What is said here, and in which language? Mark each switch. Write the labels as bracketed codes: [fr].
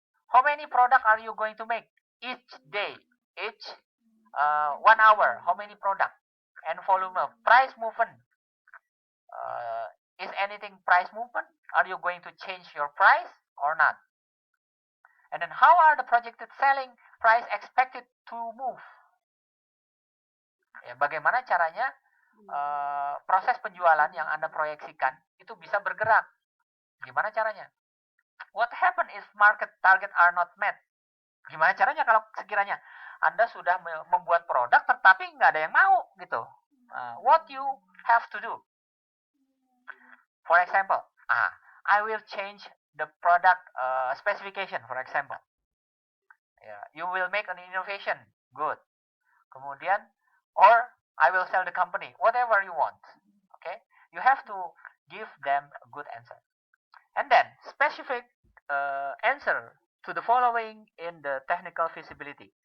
[en] How many product are you going to make each day, each 1 hour? How many product? And volume. Price movement. Is anything price movement? Are you going to change your price or not? And then how are the projected selling price expected to move? [id] Ya, bagaimana caranya proses penjualan yang Anda proyeksikan itu bisa bergerak? Gimana caranya? [en] What happen if market target are not met? [id] Gimana caranya kalau sekiranya Anda sudah membuat produk tetapi nggak ada yang mau gitu? [en] What you have to do? For example, I will change the product specification, for example. You will make an innovation, good. Kemudian, or I will sell the company, whatever you want. Okay, you have to give them a good answer. And then, specific answer to the following in the technical feasibility.